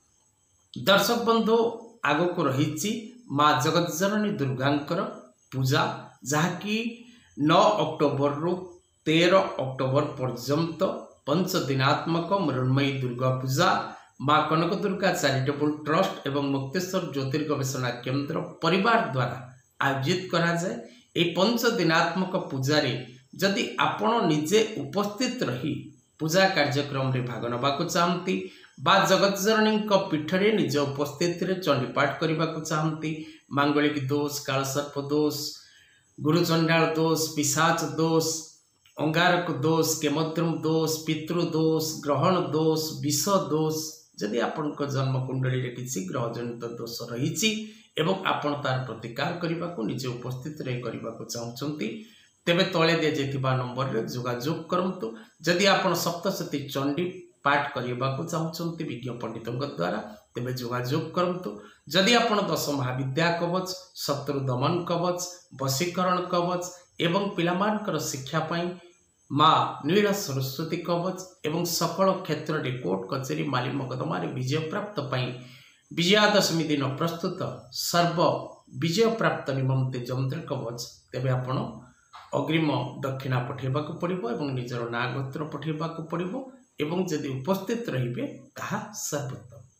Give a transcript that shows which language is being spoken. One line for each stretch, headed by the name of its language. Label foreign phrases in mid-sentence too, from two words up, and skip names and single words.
Odia: ଦର୍ଶକ ବନ୍ଧୁ ଆଗ କୁ ରହିଛି ମାଁ ଜଗତ ଜନନୀ ଦୁର୍ଗାଙ୍କର ପୂଜା ଯାହାକି 9 ଅକ୍ଟୋବର ରୁ 13 ଅକ୍ଟୋବର ପର୍ଯ୍ୟନ୍ତ 5 ଦିନାତ୍ମକ ମୃଣ୍ମୟୀ ଦୁର୍ଗା ପୂଜା ମାଁ କନକ ଦୁର୍ଗା ଚାରିଟେବଲ ଟ୍ରଷ୍ଟ ଏବଂ ମୁକ୍ତେଶ୍ୱର ଜ୍ୟୋତିର୍ଗବେଷଣା କେନ୍ଦ୍ର ପରିବାର ଦ୍ୱାରା ଆୟୋଜିତ କରା ଯାଏ। ଏ 5 ଦିନାତ୍ମକ ପୂଜା ରେ ଯଦି ଆପଣ ନିଜେ ଉପସ୍ଥିତ ରହି ପୂଜା କାର୍ଯ୍ୟକ୍ରମ ରେ ଭାଗ ନେବା କୁ ଚାହାଁନ୍ତି ବା ଜଗତ ଜନନୀ ପୀଠ ରେ ନିଜ ଉପସ୍ଥିତ ରେ ଚଣ୍ଡୀପାଠ କରିବା କୁ ଚାହାଁନ୍ତି, ମାଙ୍ଗଳିକ ଦୋଷ, କାଳସର୍ପ ଦୋଷ, ଗୁରୁଚଣ୍ଡାଳ ଦୋଷ, ପିଶାଚ ଦୋଷ, ଅଙ୍ଗାରକ ଦୋଷ, କେମଦ୍ରୁମ ଦୋଷ, ପିତୃ ଦୋଷ, ଗ୍ରହଣ ଦୋଷ, ବିଷ ଦୋଷ, ଯଦି ଆପଣଙ୍କ ଜନ୍ମ କୁଣ୍ଡଳୀ ରେ କିଛି ଗ୍ରହ ଜନିତ ଦୋଷ ରହିଛି ଏବଂ ଆପଣ ତାର ପ୍ରତିକାର କରିବା କୁ ନିଜେ ଉପସ୍ଥିତ ରେ କରିବା କୁ ଚାହୁଁଛନ୍ତି ତେବେ ତଳେ ଦେ ଯେଥିବା ନମ୍ବର ରେ ଯୋଗାଯୋଗ କରନ୍ତୁ। ଯଦି ଆପଣ ସପ୍ତଶତୀ ଚଣ୍ଡୀ ପାଠ କରିବା କୁ ଚାହୁଁଛନ୍ତି ବିଜ୍ଞ ପଣ୍ଡିତଙ୍କ ଦ୍ୱାରା ତେବେ ଯୋଗାଯୋଗ କରନ୍ତୁ। ଯଦି ଆପଣ 10 ମହାବିଦ୍ୟା କବଚ, ଶତ୍ରୁ ଦମନ କବଚ, ବଶୀକରଣ କବଚ ଏବଂ ପିଲାମାନଙ୍କର ଶିକ୍ଷା ପାଇଁ ମାଁ ନୀଳ ସରସ୍ୱତୀ କବଚ ଏବଂ ସକଳ କ୍ଷେତ୍ର ରେ କୋର୍ଟ କଚେରୀ ମାଲି ମକଦ୍ଦମା ରେ ବିଜୟ ପ୍ରାପ୍ତ ପାଇଁ ବିଜୟାଦଶମୀ ଦିନ ପ୍ରସ୍ତୁତ ସର୍ବ ବିଜୟ ପ୍ରାପ୍ତ ନିମନ୍ତେ ଯନ୍ତ୍ର କବଚ ତେବେ ଆପଣ ଅଗ୍ରିମ ଦକ୍ଷିଣା ପଠାଇବା କୁ ପଡ଼ିବ ଏବଂ ନିଜର ନାଁ ଗୋତ୍ର ପଠାଇବା କୁ ପଡ଼ିବ ଏବଂ ଯଦି ଉପସ୍ଥିତ ରହିବେ ତାହା ସର୍ବୋତ୍ତମ।